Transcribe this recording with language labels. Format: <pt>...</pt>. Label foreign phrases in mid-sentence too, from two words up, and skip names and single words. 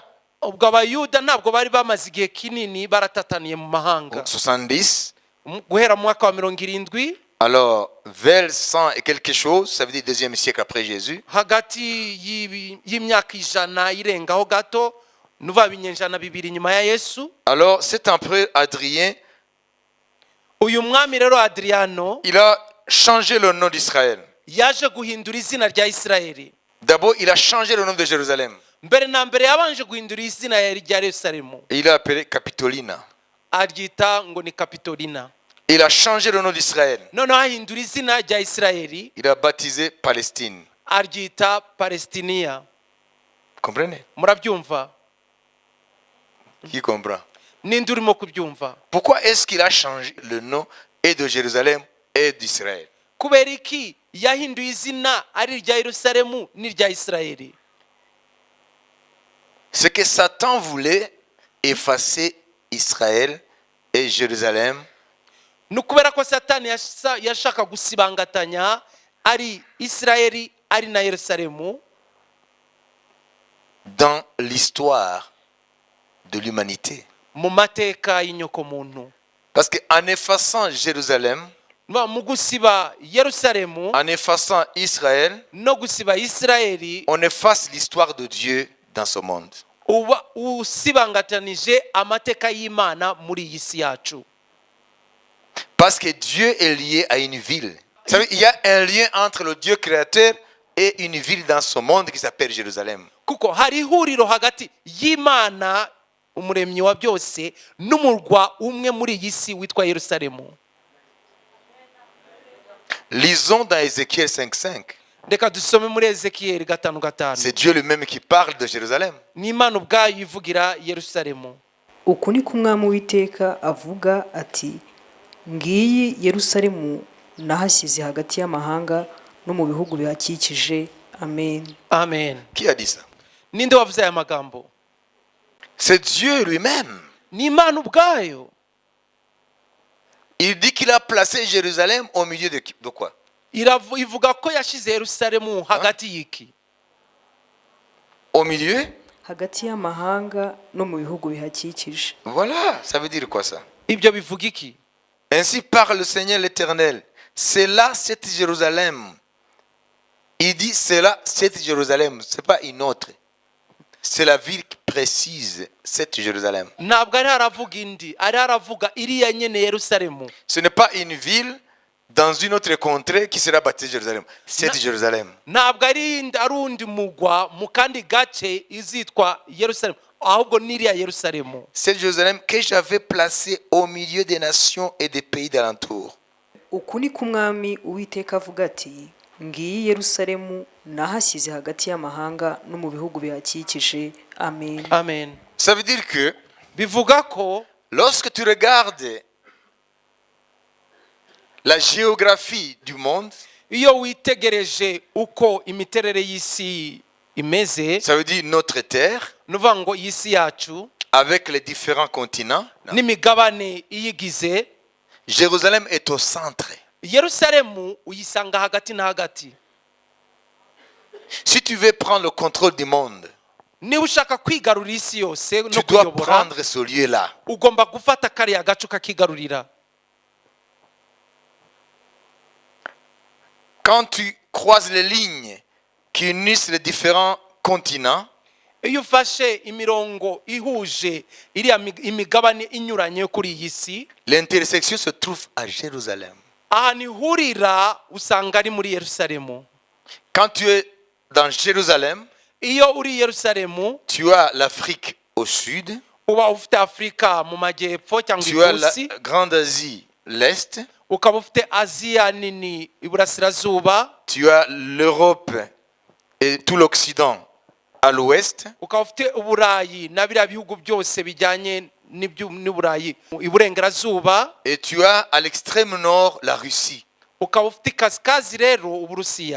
<rw>Ubwo abayuda ntabwo bari bamaze igihe kinini baratataniye mu mahanga.</rw> <fr>Donc 70.</fr> <rw>Guhera mu mwaka wa 70,</rw> <fr>Alors vers 100 et quelque chose, ça veut dire IIe siècle après Jésus.</fr> <rw>hagati y'imyaka ijana irengaho gato, nuva binyejana bibiri nyuma ya Yesu.</rw> <fr>Alors cet empereur Hadrien,</fr> <rw>Uyu mwami rero Adriano</rw> <fr>il a changé le nom d'Israël.</fr> <rw>yaje guhindura izina rya Isirayeli.</rw> <fr>D'abord, il a changé le nom de Jérusalem.</fr> <rw>Mbere na mbere yabanje guhindura izina rya Yerusalemu,</rw> <fr>Et il l'a appelé Capitolina.</fr> <rw>aryita ngo ni Kapitolina.</rw> <fr>Il a changé le nom d'Israël.</fr> <rw>Noneho ahindura izina rya Isirayeli,</rw> <fr>Il a baptisé Palestine.</fr> <rw>aryita Palestiniya.</rw> <fr>Comprenez?</fr> <rw>Murabyumva?</rw> <fr>Qui comprend?</fr> <rw>Ninde urimo kubyumva?</rw> <fr>Pourquoi est-ce qu'il a changé le nom et de Jérusalem et d'Israël?</fr> <rw>Kubera iki yahinduye izina ari irya Yerusalemu n'irya Isirayeli?</rw> <fr>C'est que Satan voulait effacer Israël et Jérusalem</fr> <rw>Ni ukubera ko Satani yashaka gusibangatanya ari Isirayeli ari na Yerusalemu</rw> <fr>dans l'histoire de l'humanité.</fr> <rw>mu mateka y'inyokomuntu.</rw> <fr>Parce qu'en effaçant Jérusalem,</fr> <rw>Mu gusiba Yerusalemu</rw> <fr>en effaçant Israël,</fr> <rw>no gusiba Isirayeli,</rw> <fr>on efface l'histoire de Dieu dans ce monde.</fr> <rw>uba usibangatanije amateka y'Imana muri iyi si yacu.</rw> <fr>Parce que Dieu est lié à une ville. Vous savez, il y a un lien entre le Dieu créateur et une ville dans ce monde qui s'appelle Jérusalem.</fr> <rw>Kuko hari ihuriro hagati y'Imana umuremyi wa byose n'umurwa umwe muri iyi si witwa Yerusalemu.</rw> <fr>Lisons dans Ézéchiel 5:5.</fr> <rw>Reka dusome muri Ezekiyeli 5:5.</rw> <fr>C'est Dieu lui-même qui parle de Jérusalem.</fr> <rw>Ni Imana ubwayo ivugira Yerusalemu. uku ni ko umwami w'iteka avuga ati ngiyi Yerusalemu nahashyize hagati y'amahanga no mu bihugu bihakikije. Amen. Amen.</rw> <fr>Qui a dit ça?</fr> <rw>Ninde wavuze aya magambo?</rw> <fr>C'est Dieu lui-même.</fr> <rw>Ni Imana ubwayo.</rw> <fr>Il dit qu'il a placé Jérusalem au milieu de quoi?</fr> <rw>Ivuga ko yashize Yerusalemu hagati y'iki?</rw> <fr>Au milieu?</fr> <rw>hagati y'amahanga no mu bihugu bihakikije.</rw> <fr>Voilà, ça veut dire quoi ça?</fr> <rw>Ibyo bivuga iki?</rw> <fr>Ainsi parle le Seigneur l'Éternel. C'est là cette Jérusalem. Il dit c'est là cette Jérusalem, c'est pas une autre. C'est la ville précise, cette Jérusalem.</fr> <rw>Ntabwo ari haravuga indi, ari haravuga iriya nyene Yerusalemu.</rw> <fr>Ce n'est pas une ville dans une autre contrée qui sera baptisée Jérusalem. C'est Jérusalem.</fr> <rw>Ntabwo ari undi mugwa mu kandi gace izitwa Yerusalemu, ahubwo n'iriya Yerusalemu.</rw> <fr>C'est Jérusalem que j'avais placée au milieu des nations et des pays d'alentour.</fr> <rw>uku ni ko umwami uwiteka avuga ati ngiyi Yerusalemu nahashyize hagati y'amahanga no mu bihugu bihakikije. Amen. Amen.</rw> <fr>Ça veut dire que</fr> <rw>Bivuga ko</rw> <fr>lorsque tu regardes la géographie du monde,</fr> <rw>iyo witegereje uko imiterere y'isi imeze,</rw> <fr>ça veut dire notre terre,</fr> <rw>nuvuga ngo iyi si yacu</rw> <fr>avec les différents continents,</fr> <rw>n'imigabane iyigize,</rw> <fr>Jérusalem est au centre.</fr> <rw>Yerusalemu uyisanga hagati na hagati.</rw> <fr>Si tu veux prendre le contrôle du monde,</fr> <rw>Niba ushaka kwigarurira isi yose no</rw> <fr>tu dois</fr> <rw>kuyobora,</rw> <fr>prendre ce lieu-là.</fr> <rw>ugomba gufata kariya gace ukakigarurira.</rw> <fr>Quand tu croises les lignes qui unissent les différents continents,</fr> <rw>iyo ufashe imirongo ihuje iriya imigabane inyuranye yo kuri iyi si,</rw> <fr>l'intersection se trouve à Jérusalem.</fr> <rw>ahantu ihurira usanga ari muri Yerusalemu.</rw> <fr>Quand tu es dans Jérusalem,</fr> <rw>iyo uri i Yerusalemu,</rw> <fr>tu as l'Afrique au sud,</fr> <rw>uba ufite Afurika mu majyepfo cyangwa</rw> <fr>tu as la</fr> <rw>ikusi,</rw> <fr>Grande Asie, l'Est,</fr> <rw>ukaba ufite Aziya nini iburasirazuba,</rw> <fr>tu as l'Europe et tout l'Occident à l'ouest,</fr> <rw>ukaba ufite Uburayi na biriya bihugu byose bijyanye n'Uburayi iburengerazuba,</rw> <fr>et tu as à l'extrême nord la Russie.</fr> <rw>ukaba ufite kasikazi rero Uburusiya.</rw>